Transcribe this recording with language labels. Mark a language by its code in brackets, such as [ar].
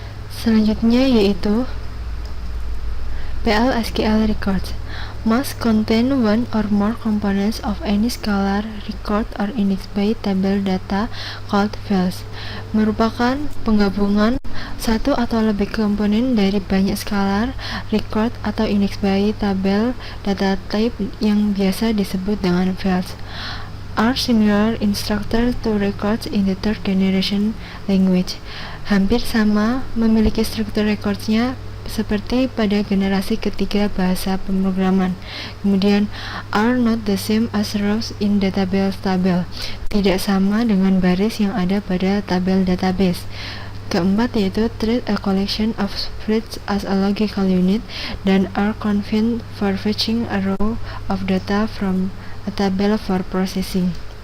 [id] Selanjutnya yaitu [en] PL/SQL records must contain one or more components of any scalar, record, or index by table data called fields. [id] Merupakan penggabungan satu atau lebih komponen dari banyak scalar, record, atau index by tabel data type yang biasa disebut dengan fields. [en] Are similar in structure to records in the third generation language. [id] Hampir sama, memiliki struktur recordsnya seperti pada generasi ketiga bahasa pemrograman. Kemudian [en] are not the same as rows in database [id] tabel, tidak sama dengan baris yang ada pada tabel database. Keempat yaitu [en] treat a collection of fields as a logical unit [id] dan [en] are convenient for fetching a row of data from a table for processing.